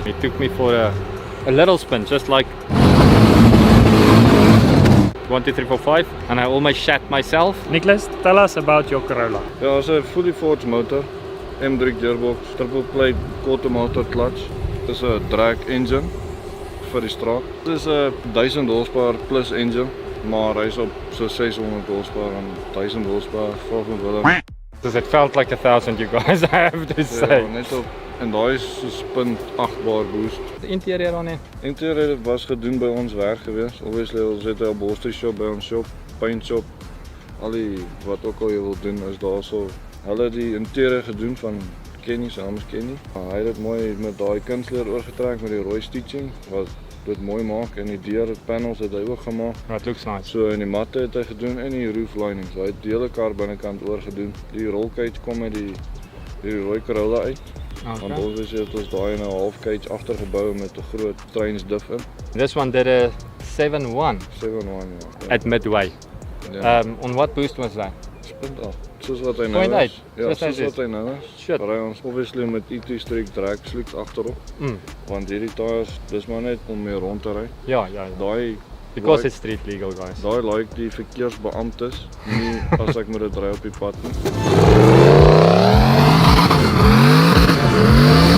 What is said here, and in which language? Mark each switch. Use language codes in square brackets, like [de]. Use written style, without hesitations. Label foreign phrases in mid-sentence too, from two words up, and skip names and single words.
[en] It took me for a little spin, just like 1, 2, 3, 4, 5, and I almost shat myself. Nicholas, tell us about your Corolla. Ja, it's a fully forged motor, M3 gearbox, triple plate quarter motor clutch. It's a drag engine [af] vir die straat. Dit is 'n [en] 1000 horsepower plus engine, [af] maar hy's op so [en] 600 horsepower en 1000 horsepower [af] volgens Willem. [en] Because it felt like 1,000, you guys, I have to say. [af] Ja, net op. En daai is so spin 8 bar boost. [en] The interior on it. [af] Interieur was gedoen by ons werk gewees. Obviously ons het 'n [en] upholstery shop [af] by ons [en] shop, paint shop. [af] Al die wat ook al jy wil doen is daarso. Hulle het die interieur gedoen van Kenny, se naam is Kenny. Hy het dit mooi met daai kunsleer oorgetrek met die [en] rooi stitching [af] wat dit mooi maak en die deurpanels het hy ook gemaak. [en] That looks nice. [af] So en die matte het hy gedoen en die [en] roof lining. [af] So hy het die hele kar binnekant oorgedoen. Die [en] roll cage [af] kom met die rooi Corolla uit. [en] Okay. [af] Want ons het ons daai in 'n [en] half cage [af] agtergebou met 'n groot trains diff in. [en] This one did a 7.1 [af] 7.1 ja. [en] at midway. [af] Ja. [en] On what boost was that? [af] Punt 8. Soos wat hy nou 0.8. is. Ja, soos wat hy nou is. [en] Shit. [af] Maar hy ons obviously met [en] E2 streak drag sleek [af] agterop. Want hierdie tyres, dis maar net om mee rond te ry. Ja. Daai [en] Because it's street legal, guys. [af] daai like die verkeersbeamptes, nie as ek moet dit ry op die pad nie.